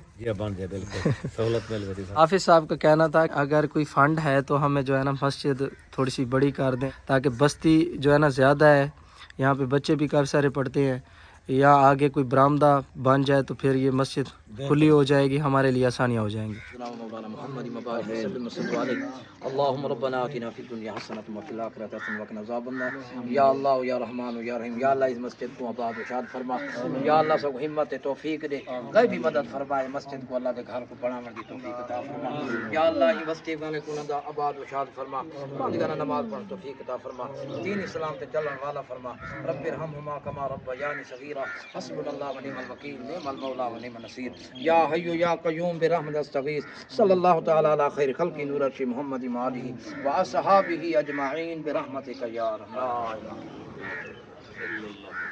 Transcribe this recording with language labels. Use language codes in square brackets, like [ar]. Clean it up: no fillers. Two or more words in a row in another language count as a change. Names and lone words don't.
[hi] ये बन जाए, बिल्कुल सहूलत मिल गई। हाफिज साहब का कहना था अगर कोई फंड है तो हमें जो है ना मस्जिद थोड़ी सी बड़ी कर दें, ताकि बस्ती जो है ना ज़्यादा है, यहाँ पे बच्चे भी काफ़ी सारे पढ़ते हैं। या आगे कोई बरामदा बन जाए तो फिर ये मस्जिद खुली हो जाएगी, हमारे लिए आसानियाँ हो जाएंगी। [ar] اللهم ربنا آتنا في الدنيا حسنة وفي الآخرة حسنة وقنا عذاب النار. يا الله يا رحمن يا رحيم، يا الله [hi] इस मस्जिद को आबाद व शाद फरमा। [ar] يا الله [hi] सबको हिम्मत तौफीक दे, गैबी मदद फरमाए, मस्जिद को अल्लाह के घर को बनाने की तौफीक अता फरमा। [ar] يا الله [hi] ये मस्जिद वाले को ना आबाद व शाद फरमा, पांचगाना नमाज पढ़ तौफीक अता फरमा, दीन इस्लाम पे चलने वाला फरमा। [ar] رب ارحمهما كما ربياني صغيرا, حسبنا الله ونعم الوكيل، نعم المولى ونعم النصير. يا حي يا قيوم برحمتك أستغيث. صلى الله تعالى على خير خلقه نور عرشه محمد وآله وأصحابه أجمعين برحمتك يا أرحم.